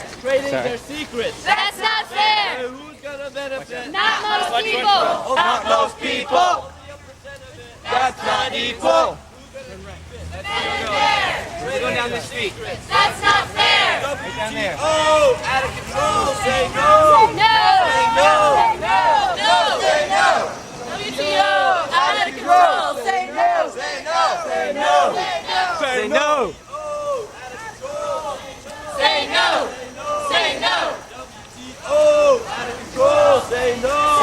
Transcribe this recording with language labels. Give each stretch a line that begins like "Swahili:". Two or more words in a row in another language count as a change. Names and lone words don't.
English: Trading their secrets. That's not fair. And who's gonna benefit? Not most people. Not most people. That's not equal. The men in there. We're going down the street. That's not fair. Down there. Oh, out of control. Say no. No. Say no. No. No. Say no. WTO. Out of control. Say no. Say no. Say no. Say no. Say no. Say no. Oh, out of control. Say no.